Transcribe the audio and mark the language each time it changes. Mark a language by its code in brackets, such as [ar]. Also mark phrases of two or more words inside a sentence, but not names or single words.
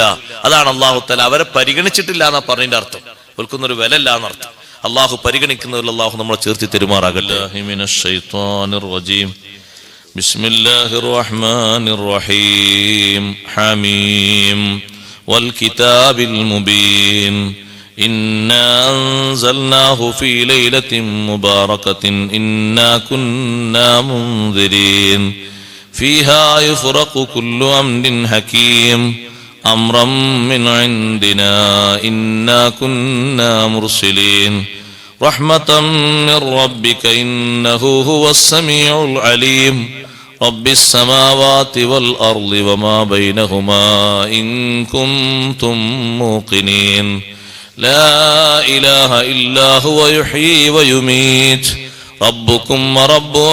[ml] അതാണ് [ar] الله تعالى [ml] അവരെ പരിഗണിച്ചിട്ടില്ല എന്നാ പറഞ്ഞതിന്റെ അർത്ഥം. അവർക്കൊന്നൊരു വില ഇല്ല എന്നർത്ഥം. അള്ളാഹു പരിഗണിക്കുന്നതിൽ അള്ളാഹു നമ്മളെ ചേർത്തി തെരുമാറാകട്ടെ. [ar] بسم الله الرحمن الرحيم. حم والكتاب المبين. إنا أنزلناه في ليلة مباركة إنا كنا منذرين فيها يفرق كل أمر حكيم أمرا من عندنا إنا كنا مرسلين رحمة من ربك إنه هو السميع العليم رب السماوات والأرض وما بينهما إن كنتم موقنين لا إله إلا هو يحيي ويميت ربكم ورب